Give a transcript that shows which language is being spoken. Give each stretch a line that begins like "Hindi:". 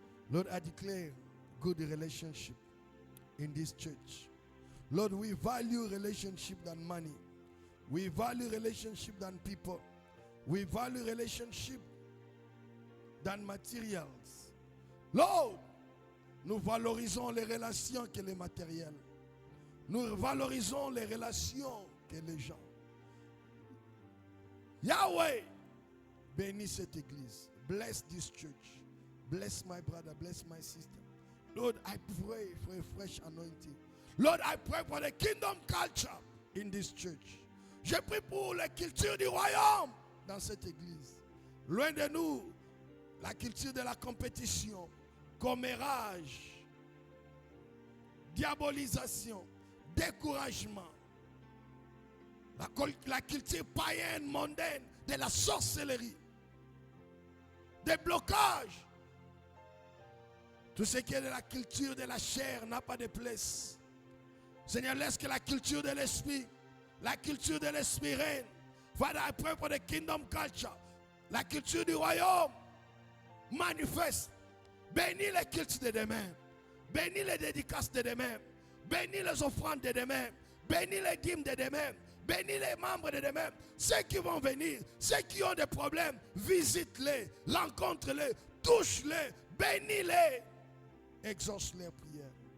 English: Lord, I declare good relationship in this church. Lord, we value relationship than money. We value relationship than people. We value relationship than materials.
French: Lord, nous valorisons les relations que les matériels. Nous valorisons les relations que les gens. Yahweh, bénis cette église.
English: Bless this church. Bless my brother. Bless my sister. Lord, I pray for a fresh anointing. Lord, I pray for the kingdom culture in this church.
French: Je prie pour la culture du royaume dans cette église. Loin de nous, la culture de la compétition, commérage, diabolisation, découragement. La culture païenne, mondaine, de la sorcellerie, des blocages. Tout ce qui est de la culture de la chair n'a pas de place. Seigneur, laisse que la culture de l'esprit, la culture de l'esprit règne.
English: Father, I pray for the kingdom culture.
French: La culture du royaume manifeste. Bénis les cultes de demain. Bénis les dédicaces de demain. Bénis les offrandes de demain. Bénis les dîmes de demain. Bénis les membres de demain. Ceux qui vont venir, ceux qui ont des problèmes, visite-les, rencontre-les, touche-les, bénis-les, exauce leurs prières.